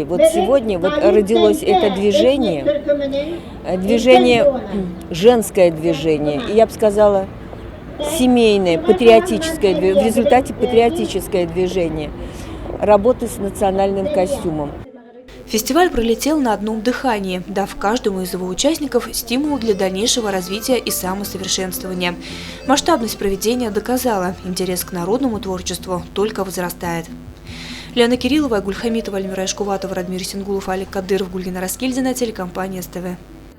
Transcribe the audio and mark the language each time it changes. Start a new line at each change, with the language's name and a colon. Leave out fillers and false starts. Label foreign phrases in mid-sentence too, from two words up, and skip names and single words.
Russian: Вот сегодня родилось это движение, женское движение, и я бы сказала, семейное, патриотическое, в результате патриотическое движение работы с национальным костюмом. Фестиваль пролетел на одном дыхании, дав каждому из его участников стимул для дальнейшего развития и самосовершенствования. Масштабность проведения доказала, интерес к народному творчеству только возрастает. Лена Кириллова, Гульхамитова, Альмира Ишкуватова, Радмир Сингулов, Алик Кадыров, Гульгина Раскильдина, телекомпания СТВ.